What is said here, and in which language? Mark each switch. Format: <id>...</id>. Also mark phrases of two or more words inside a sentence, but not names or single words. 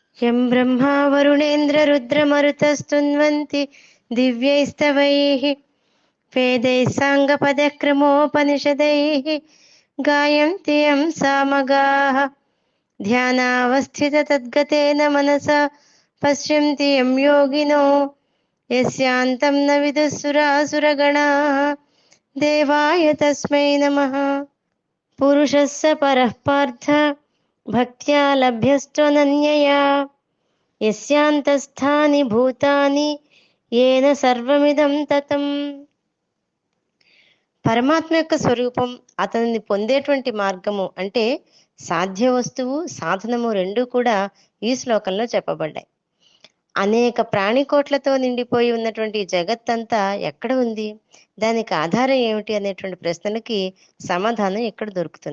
<sa>यं ब्रह्मा वरुणेन्द्ररुद्रमरुतस्तुन्वन्ति दिव्यैस्तवैः वेदैः साङ्गपदक्रमोपनिषदैः गायन्ति यं सामगाः ध्यानावस्थिततद्गतेन मनसा पश्यन्ति यं योगिनो यस्यान्तं न विदुःसुरासुरगणाः देवाय तस्मै नमः। पुरुषः स परः पार्थ भक्त्या लभ्यस्त्वनन्यया యస్యాంతస్థాని భూతాని ఏన సర్వమిదం తతం.</sa> <te>పరమాత్మ యొక్క స్వరూపం, అతనిని పొందేటువంటి మార్గము అంటే సాధ్య వస్తువు సాధనము రెండూ కూడా ఈ శ్లోకంలో చెప్పబడ్డాయి. అనేక ప్రాణికోట్లతో నిండిపోయి ఉన్నటువంటి జగత్తంతా ఎక్కడ ఉంది, దానికి ఆధారం ఏమిటి అనేటువంటి ప్రశ్నలకి సమాధానం ఎక్కడ దొరుకుతుంది?</te>